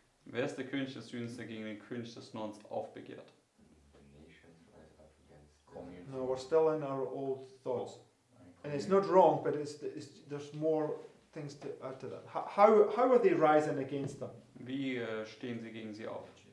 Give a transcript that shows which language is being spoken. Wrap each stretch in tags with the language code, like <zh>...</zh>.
<de>Wer ist der König des Südens, der gegen den König des Nordens aufbegehrt?</de> <en>The nations rise up against No, we're still in our old thoughts, and it's not wrong, but there's more things to add to that. How are they rising against them?</en> <de>Wie stehen sie gegen sie auf?</de>